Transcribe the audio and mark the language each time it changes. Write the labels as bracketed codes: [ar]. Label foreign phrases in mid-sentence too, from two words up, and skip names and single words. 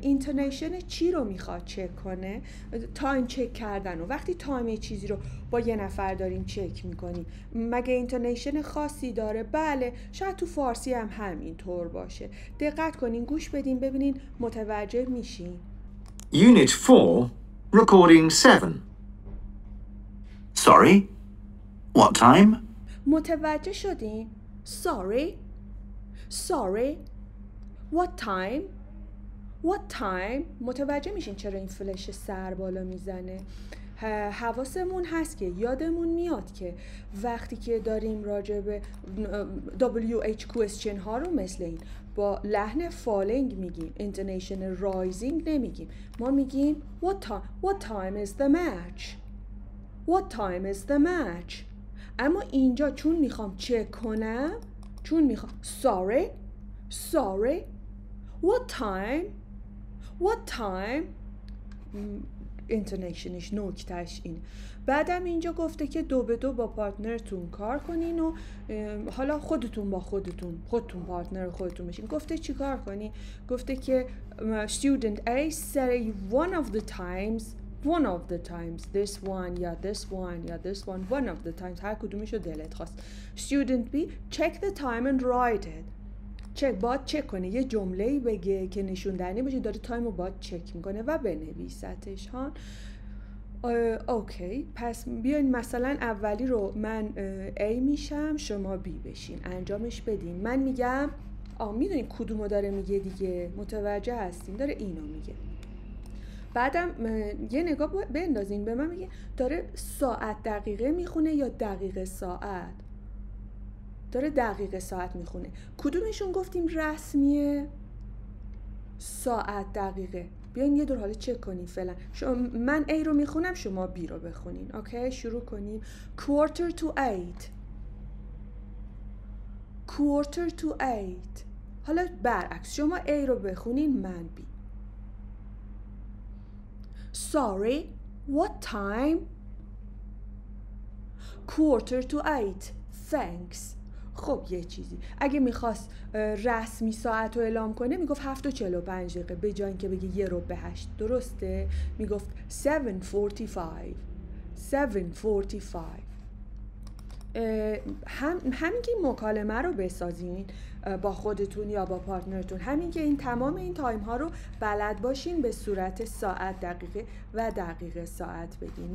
[fa] intonation چی رو میخواد چک کنه؟ تایم چک کردن. و وقتی تایم چیزی رو با یه نفر داریم چک میکنیم مگه intonation خاصی داره؟ بله، شاید تو فارسی هم همین طور باشه. دقت کنین، گوش بدین ببینین متوجه میشین. [en] Unit 4, Recording 7. Sorry, what time? [fa] متوجه شدین؟ [en] Sorry, what time? What time? [fa] متوجه میشین چرا این فلش سر بالا میزنه؟ حواسمون هست که یادمون میاد که وقتی که داریم راجع به [en] WH question [fa] ها رو مثل این با لحن فالینگ میگیم، [en] intonation rising [fa] نمیگیم. ما میگیم [en] What time is the match? What time is the match? [fa] اما اینجا چون میخوام چک کنم، چون میخوام [en] Sorry, what time? [fa] اینتونیشنش نکتهش اینه. بعدم اینجا گفته که 2 به 2 با پارتنرتون کار کنین و حالا خودتون با خودتون پارتنر خودتون بشین. گفته چی کار کنین؟ گفته که [en] student A say one of the times this one [fa] یا [en] this one of the times [fa] هر کدومشو دلت خواست. [en] student B check the time and write it. [fa] باید چک کنه، یه جمله‌ای بگه که نشون دهنده باشه داره تایم رو باید چک میکنه و بنویستش ها. اوکی، پس بیاین مثلا اولی رو من A میشم شما B بشین، انجامش بدین. من میگم میدونین کدومو داره میگه دیگه، متوجه هستین؟ داره اینو میگه. بعدم یه نگاه بندازین به من. میگه داره ساعت دقیقه میخونه یا دقیقه ساعت؟ داره دقیقه ساعت میخونه. کدومشون گفتیم رسمیه؟ ساعت دقیقه. بیاین یه دور حالا چک کنیم فعلا. من A رو میخونم شما B رو بخونین. اوکی، شروع کنیم. [en] quarter to 8. [fa] حالا برعکس، شما A رو بخونین من B. [en] Sorry, what time? quarter to 8. Thanks. [fa] خب یه چیزی اگه میخواست رسمی ساعت رو اعلام کنه میگفت 7:45 دقیقه به جای اینکه بگه 7:45. درسته؟ میگفت 7:45. همین که این مکالمه رو بسازین با خودتون یا با پارتنرتون، همین که این تمام این تایم ها رو بلد باشین به صورت ساعت، دقیقه و دقیقه ساعت بگین.